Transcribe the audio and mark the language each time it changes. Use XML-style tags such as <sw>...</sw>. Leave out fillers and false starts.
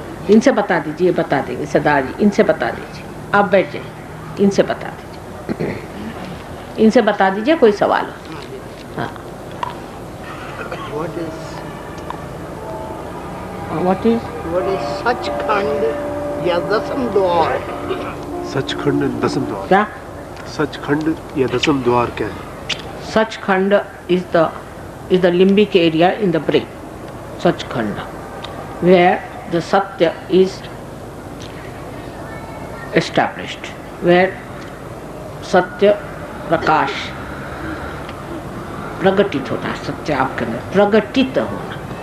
<hi>इनसे बता दीजिए, बता देंगे सरदार जी, इनसे बता दीजिए, आप बैठ जाइए, इनसे बता दीजिए, इनसे बता दीजिए कोई सवाल हो।</hi> <en>हाँ, what is</en> <hi>सचखंड या दसम द्वार? सचखंड दसम द्वार क्या? सचखंड या दसम द्वार क्या है?</hi> <en>Sachkhand is the limbic area in the brain. Sachkhand, where the Satya is established, where Satya</en> <hi>प्रकाश प्रगटित होता है, सत्य आपके अंदर प्रगटित होना।</hi>